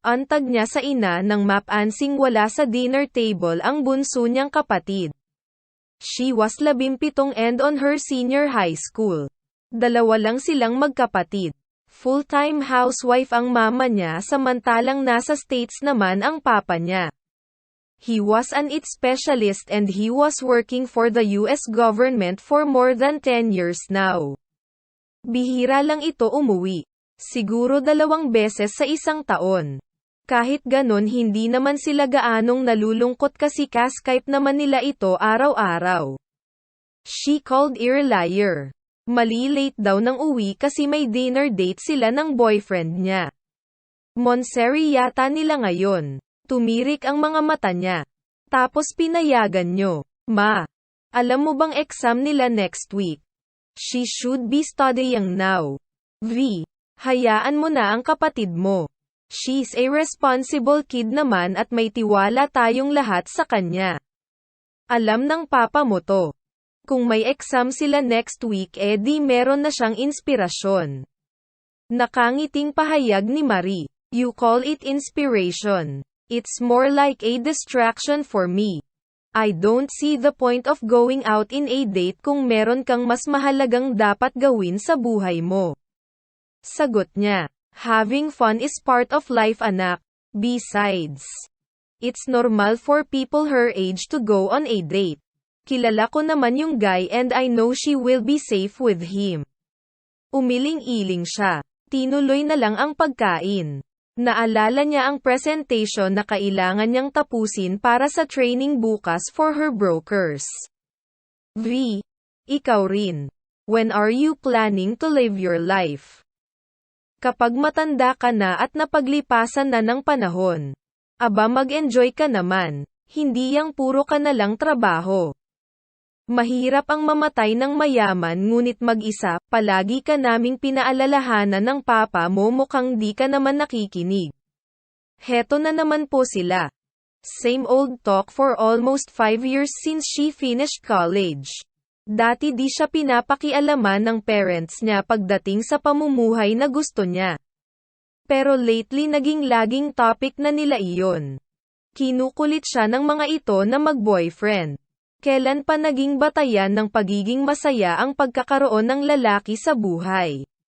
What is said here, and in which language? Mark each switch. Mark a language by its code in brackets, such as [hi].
[tl] Antag niya sa ina nang mapansing wala sa dinner table ang bunso niyang kapatid. [en] She was 17 and on her senior high school. [tl] 2 lang silang magkapatid. Full-time housewife ang mama niya samantalang nasa States naman ang papa niya. [en] He was an IT specialist and he was working for the US government for more than 10 years now. [tl] Bihira lang ito umuwi. Siguro 2 beses sa isang taon. Kahit ganon hindi naman sila gaanong nalulungkot kasi ka-Skype naman nila ito araw-araw. [en] She called a liar. [tl] Mali-late daw ng uwi kasi may dinner date sila ng boyfriend niya. Monseri yata nila ngayon. Tumirik ang mga mata niya. Tapos pinayagan nyo. Ma, alam mo bang exam nila next week? [en] She should be studying now. V. [tl] Hayaan mo na ang kapatid mo. [en] She's a responsible kid [tl] naman at may tiwala tayong lahat sa kanya. Alam ng papa mo to. Kung may exam sila next week di meron na siyang inspirasyon. Nakangiting pahayag ni Marie. [en] You call it inspiration. It's more like a distraction for me. I don't see the point of going out in a date [tl] kung meron kang mas mahalagang dapat gawin sa buhay mo. Sagot niya. [en] Having fun is part of life anak. Besides, It's normal for people her age to go on a date. [tl] Kilala ko naman yung [en] guy and I know she will be safe with him. [tl] Umiling-iling siya. Tinuloy na lang ang pagkain. Naalala niya ang presentation na kailangan niyang tapusin para sa training bukas [en] for her brokers. [tl] V. Ikaw rin. [en] When are you planning to live your life? [tl] Kapag matanda ka na at napaglipasan na ng panahon. Aba mag-enjoy ka naman. Hindi yang puro ka na lang trabaho. Mahirap ang mamatay ng mayaman ngunit mag-isa, palagi ka naming pinaalalahanan ng papa mo mukhang di ka naman nakikinig. Heto na naman po sila. [en] Same old talk for almost 5 years since she finished college. [tl] Dati di siya pinapakialaman ng parents niya pagdating sa pamumuhay na gusto niya. Pero lately naging laging topic na nila iyon. Kinukulit siya ng mga ito na mag-boyfriend. Kailan pa naging batayan ng pagiging masaya ang pagkakaroon ng lalaki sa buhay?